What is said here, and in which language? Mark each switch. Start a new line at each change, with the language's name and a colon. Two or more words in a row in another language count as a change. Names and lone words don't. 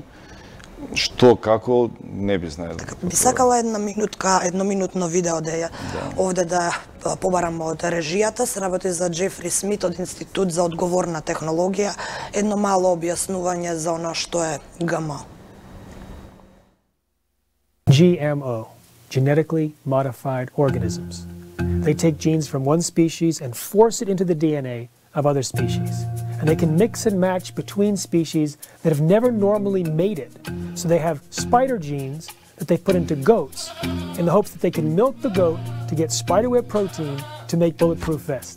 Macedonian: Што, како, не би знаел. Би сакала едноминутно видео овде да побарам од режијата. Се работи за Джефри Смит од Институт за одговорна технологија. Едно мало објаснување за она што е ГМО.
English: GMO, genetically modified organisms. They take genes from one species and force it into the DNA of other species. And they can mix and match between species that have never normally mated. So they have spider genes that they put into goats in the hopes that they can milk the goat to get spiderweb protein to make bulletproof vests.